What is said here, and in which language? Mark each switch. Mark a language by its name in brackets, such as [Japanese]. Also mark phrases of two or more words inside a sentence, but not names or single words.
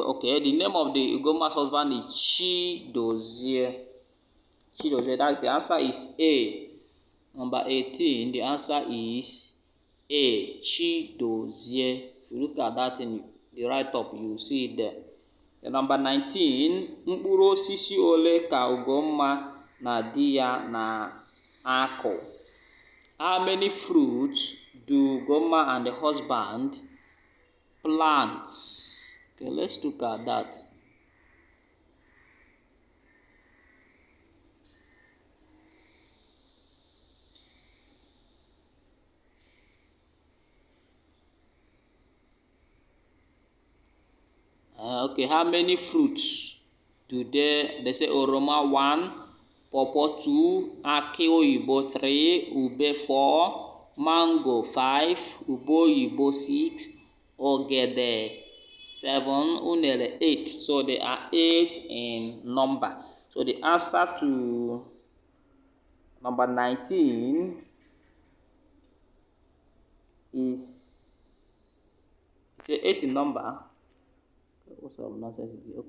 [English] Okay, the name of the Ugomma's husband is Chidozie. Chidozie. That's the answer is A. Number 18. The answer is A. Chidozie. If you look at that in the right up, you see it there. The number 19. [Igbo] Mkpụrụ osisi ole ka Ugomma na di ya na-akụ? [English] How many fruits do Ugomma and the husband plant? Okay, let's look at that. Okay, how many fruits do they say Oroma 1, Pawpaw 2, [Igbo] Aki Oyibo [English] 3, Ube 4, Mango 5, [Igbo] Ube Oyibo [English] 6, Ogede 7, Unere 8. So they are 8 in number. So the answer to number 19 is 8 in number. What sort of nonsense is it?